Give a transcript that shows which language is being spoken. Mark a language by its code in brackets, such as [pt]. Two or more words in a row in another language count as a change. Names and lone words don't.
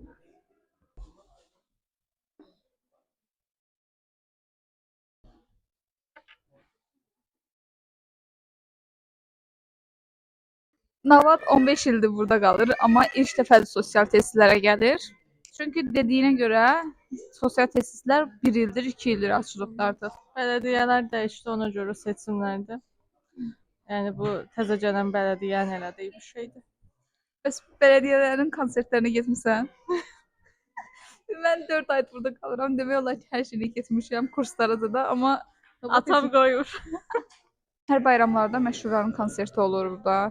[az] Navad 15 ildir burada qalır, amma ilk dəfədir sosial tesislərə gəlir. Çünki dediyinə görə sosial tesislər 1 ildir, 2 ildir açılıblardır. [tr] Belediyeler değişti ona göre seçimlerde. [az] Yani bu təzə gələn belediyenin elədiyi bir şeydi. Bəs belediyələrin konsertlərinə getmisən? Mən 4 ay burada qalıram. Demək olar ki, hər şeyini getmişəm, kurslara da, amma Atam qoyur. hər bayramlarda məşhurların konserti olur burada.